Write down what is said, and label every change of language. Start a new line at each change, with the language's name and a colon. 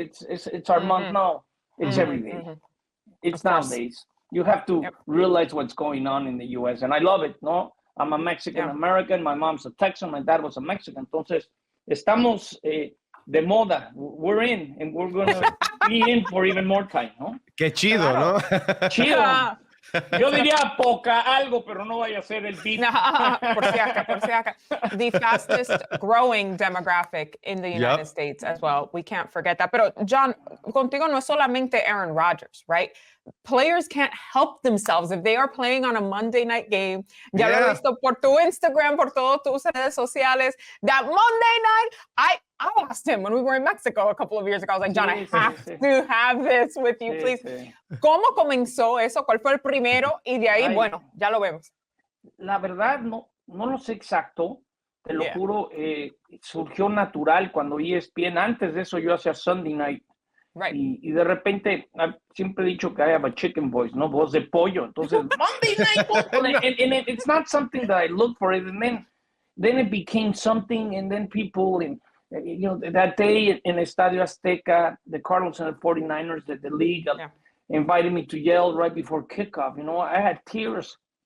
English: It's our month. No, it's every day. It's nowadays. You have to realize what's going on in the U.S. And I love it, no? I'm a Mexican American. My mom's a Texan. My dad was a Mexican.
Spanish: Entonces, estamos de moda.
English: We're in, and we're going to be in for even more time, ¿no?
Spanish: Qué chido, ¿no? Chido. Yo diría poca algo, pero no vaya a ser el beat. Por si acá.
English: The fastest growing demographic in the United States as well. We can't forget that.
Spanish: Pero, John, contigo no es solamente Aaron Rodgers,
English: right? Players can't help themselves if they are playing on a Monday night game.
Spanish: Ya lo he visto por tu Instagram, por todas tus redes sociales.
English: That Monday night, I asked him when we were in Mexico a couple of years ago. I was like, John, I have to have this with you, please.
Spanish: ¿Cómo comenzó eso? ¿Cuál fue el primero? Y de ahí, bueno, ya lo vemos. La verdad, no lo sé exacto. Te lo juro, surgió natural cuando ESPN. Antes de eso, yo hacía Sunday night.
English: Right.
Spanish: Y de repente, siempre he dicho que
English: I have a chicken voice,
Spanish: ¿no? Voz de pollo.
English: Entonces, Monday night, and it's not something that I look for it. And then it became something, and then people, you know, that day in Estadio Azteca, the Cardinals and the 49ers, the league invited me to yell right before kickoff. You know, I had tears.